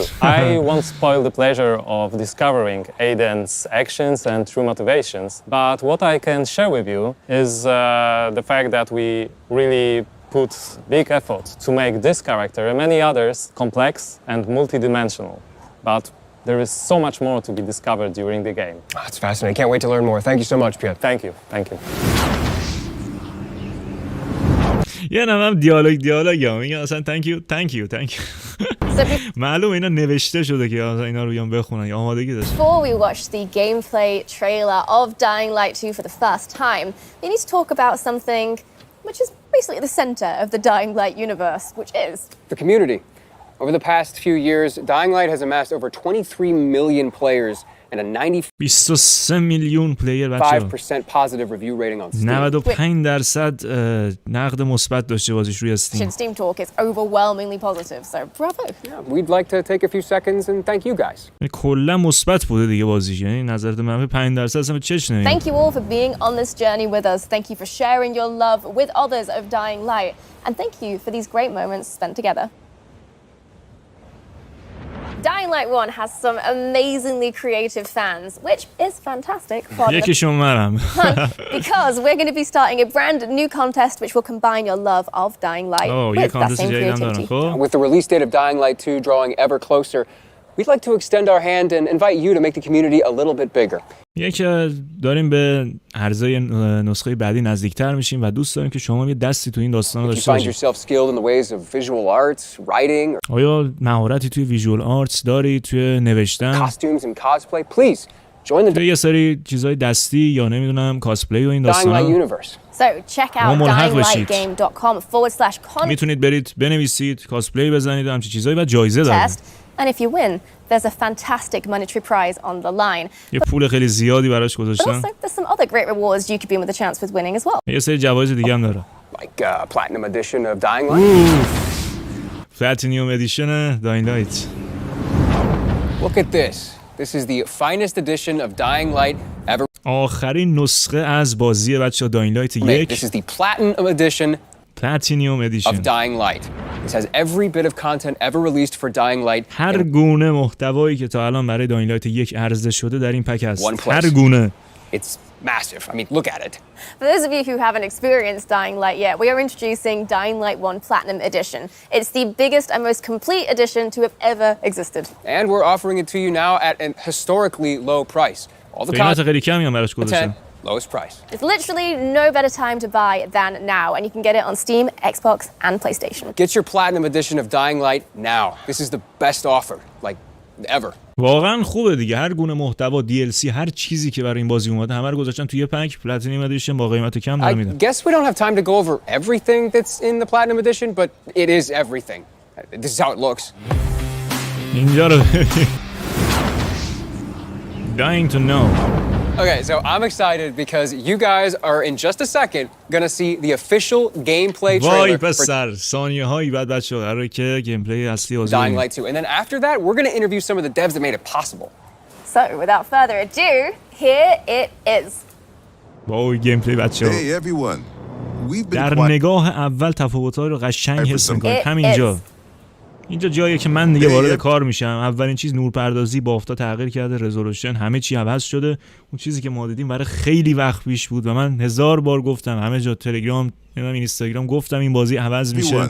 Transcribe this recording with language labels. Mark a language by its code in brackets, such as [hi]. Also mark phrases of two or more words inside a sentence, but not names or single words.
[en] I won't spoil the pleasure of discovering Aiden's actions and true motivations, but what I can share with you is the fact that we really put big effort to make this character and many others complex and multidimensional. But there is so much more to be discovered during the game. Oh, that's fascinating. Can't wait to learn more. Thank you so much, Piotr. Thank you, thank you. [fa] یه نمم دیالوگ یا میگه اصلا [en] thank you. [fa] معلوم اینا نوشته شده که اینا رو بیان بخونن یا آمادگی داشت. [en] Before we watch the gameplay trailer of Dying Light 2 for the first time, we need to talk about something which is basically at the center of the Dying Light universe, which is The community. Over the past few years, Dying Light has amassed over 23 million players and a [fa] 23 میلیون پلیر بچه‌ها. [en] 95% positive review rating on Steam. [fa] 95% نقد مثبت داشته بازیش روی استیم. [en] Steam Talk is overwhelmingly positive, so bravo. Yeah, we'd like to take a few seconds and thank you guys. [fa] کلا مثبت بوده دیگه بازیش، یعنی نظرات منفی 5% اصلا چش نمیاد. [en] Thank you all for being on this journey with us. Thank you for sharing your love with others of Dying Light. And thank you for these great moments spent together. Dying Light 1 has some amazingly creative fans, which is fantastic. [fa] یکیشون منم. [en] Because we're going to be starting a brand new contest which will combine your love of Dying Light with that same creativity. With the release date of Dying Light 2 drawing ever closer, we'd like to extend our hand and invite you to make the community a little bit bigger. [fa] که داریم به عرضه نسخه بعدی نزدیکتر میشیم و دوست داریم که شما یه دستی تو این داستان داشته باشید. آیا مهارتی توی [en] visual arts [fa] داری، توی نوشتن؟ یه سری چیزای دستی یا نمیدونم کاسپلی و این داستانا. [en] So check out dyinglightgame.com/contest. [fa] میتونید برید بنویسید، کاسپلی بزنید و همچین چیزایی و جایزه داره. [en] And if you win, there's a fantastic monetary prize on the line. [fa] یه پول خیلی زیادی براش گذاشتن. [en] Also, there's some other great rewards you could be in with a chance with winning as well. [fa] یه سری جوایز دیگه هم داره. [en] Like platinum edition of Dying Light. Platinum edition دایینگ لایت. Look at this. This is the finest edition of Dying Light ever. [fa] آخرین نسخه از بازی بچه‌ها دایینگ لایت 1. [en] This is the platinum edition. Platinum edition of Dying Light. This has every bit of content ever released for Dying Light. [fa] هر گونه محتوایی که تا الان برای دایینگ لایت 1 عرضه شده در این پک هست. هر گونه. [en] It's massive. I mean, look at it. For those of you who haven't experienced Dying Light yet, we are introducing Dying Light 1 Platinum Edition. It's the biggest and most complete edition to have ever existed. And we're offering it to you now at a historically low price. All the content, lowest price. There's literally no better time to buy than now, and you can get it on Steam, Xbox, and PlayStation. Get your Platinum Edition of Dying Light now. This is the best offer, like, ever. [fa] واقعا خوبه دیگه، هر گونه محتوا DLC هر چیزی که برای این بازی اومده همه رو گذاشتن توی یه پک [en] platinum edition [fa] با قیمت کم داره میدن. [en] I guess we don't have time to go over everything that's in the Platinum Edition, but it is everything. This is how it looks. [fa] اینجا رو [en] Dying to know. Okay, so I'm excited because you guys are in just a second gonna see the official gameplay trailer [fa] وای پسر ثانیه‌هایی بعد بچه‌ها قراره که گیم پلی اصلی بازی Dying Light 2. [en] And then after that, we're gonna interview some of the devs that made it possible. So, without further ado, here it is. [fa] وای گیم پلی بچه‌ها. [en] Hey everyone. We've been [fa] در نگاه اول تفاوت‌ها رو قشنگ حس می‌کنید. همینجا. اینجا جاییه که من دیگه وارد کار میشم. اولین چیز نورپردازی بافتا تغییر کرده، رزولوشن همه چی عوض شده. اون چیزی که ما دیدیم برای خیلی وقت پیش بود و من 1000 بار گفتم، همه جا تلگرام، اینستاگرام گفتم این بازی عوض میشه.